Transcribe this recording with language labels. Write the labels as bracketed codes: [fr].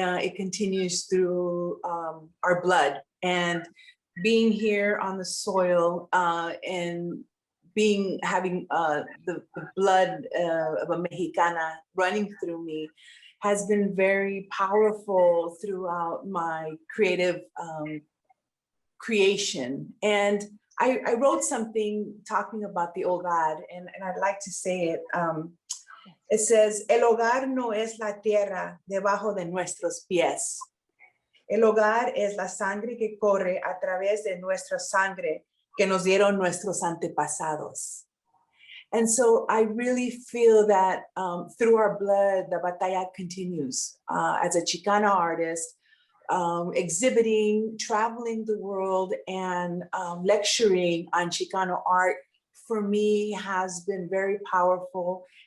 [en] It continues through our blood, and being here on the soil and having the blood of a Mexicana running through me has been very powerful throughout my creative creation. And I wrote something talking about the hogar, and I'd like to say it. [es] It says, el hogar no es la tierra debajo de nuestros pies. El hogar es la sangre que corre a través de nuestra sangre que nos dieron nuestros antepasados. [en] And so I really feel that through our blood, the batalla continues. As a Chicana artist, exhibiting, traveling the world, and lecturing on Chicano art, for me, has been very powerful.